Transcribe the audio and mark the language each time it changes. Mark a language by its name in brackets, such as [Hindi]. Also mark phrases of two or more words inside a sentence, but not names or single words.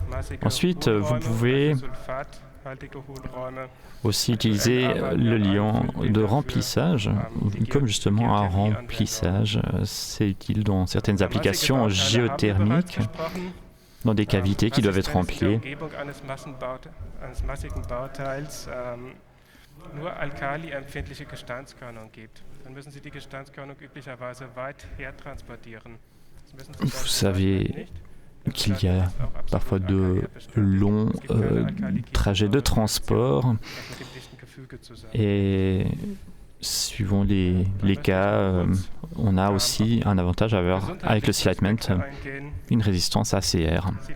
[French] Ensuite, vous pouvez Aussi utiliser le liant de remplissage, comme justement un remplissage. C'est utile dans certaines applications géothermiques, dans des cavités qui doivent être remplies. [German] Nur alkaliempfindliche Gesteinskörnung gibt, dann müssen Sie die Gesteinskörnung üblicherweise weit hertransportieren. [French] Vous savez qu'il y a parfois de longs trajets de transport et suivant les cas, on a aussi un avantage avec le Sea Lightement, une résistance ACR.